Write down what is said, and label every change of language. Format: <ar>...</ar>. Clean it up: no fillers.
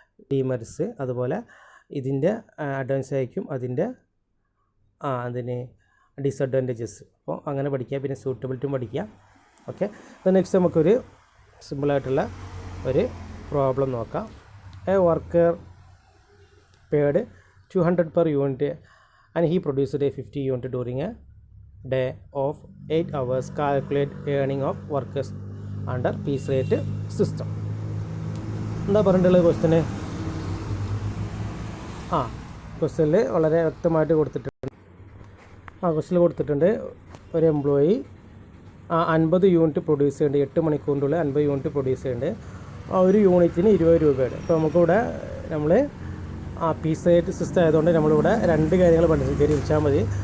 <ml>ഡീമറിസ് അതുപോലെ ഇതിൻ്റെ അഡ്വാൻസ് ആയിരിക്കും അതിന് ഡിസഡ്വാൻറ്റേജസ്. അപ്പോൾ അങ്ങനെ പഠിക്കുക. പിന്നെ സ്യൂട്ടബിലിറ്റിയും പഠിക്കുക. ഓക്കെ, അപ്പോൾ നെക്സ്റ്റ് നമുക്കൊരു സിമ്പിളായിട്ടുള്ള ഒരു പ്രോബ്ലം നോക്കാം.</ml> <en>A worker paid 200 per unit and he produced a 50 unit during a day of 8 hours. Calculate earning of workers under piece rate system.</en> <ml>എന്താ പറഞ്ഞിട്ടുള്ളത് ക്വസ്റ്റ്യന്? ക്വസ്റ്റ്യനിൽ വളരെ വ്യക്തമായിട്ട് കൊടുത്തിട്ടുണ്ട്. ക്വസ്റ്റ്യനിൽ കൊടുത്തിട്ടുണ്ട്, ഒരു എംപ്ലോയി 50 യൂണിറ്റ് പ്രൊഡ്യൂസ് ചെയ്യുന്നുണ്ട്. 8 മണിക്കൂറിനുള്ളിൽ 50 യൂണിറ്റ് പ്രൊഡ്യൂസ് ചെയ്യുന്നുണ്ട്. ഒരു യൂണിറ്റിന് 20 രൂപയാണ്. അപ്പോൾ നമുക്കിവിടെ നമ്മൾ പീസ് റേറ്റ് സിസ്റ്റം ആയതുകൊണ്ട് നമ്മളിവിടെ 2 കാര്യങ്ങൾ പഠിച്ചാൽ മതി.</ml>